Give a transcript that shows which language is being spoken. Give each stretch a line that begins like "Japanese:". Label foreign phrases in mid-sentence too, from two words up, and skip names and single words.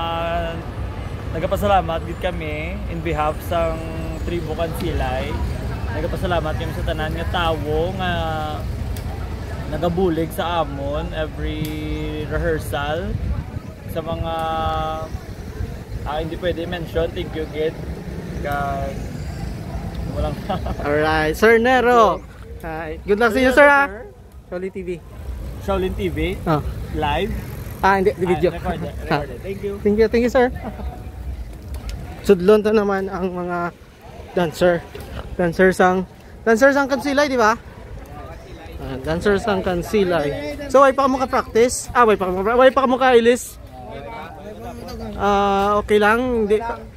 Hiligaynon: Nagapasalamat gid kami
English: in behalf
Hiligaynon: sang tribo Kansilay. Nagapasalamat kami sa tanan nga tawo nga nagabulig sa amon
English: every rehearsal.
Hiligaynon: Sa mga hindi pwede mention,
English: thank you
Hiligaynon: gid. Walang
English: Alright, Sir Nero. Good luck
Hiligaynon: sa inyo,
English: sir. Shaolin TV. Shaolin TV? Live? Hindi, the video. Recorded. Thank you. Thank you, sir.
Hiligaynon: Sudlon to naman ang mga dancers ang Kansilay, di ba? Dancers ang Kansilay. So, way pa ka mo ka-practice? Way pa ka mo ka-ilis? Okay lang. Hindi.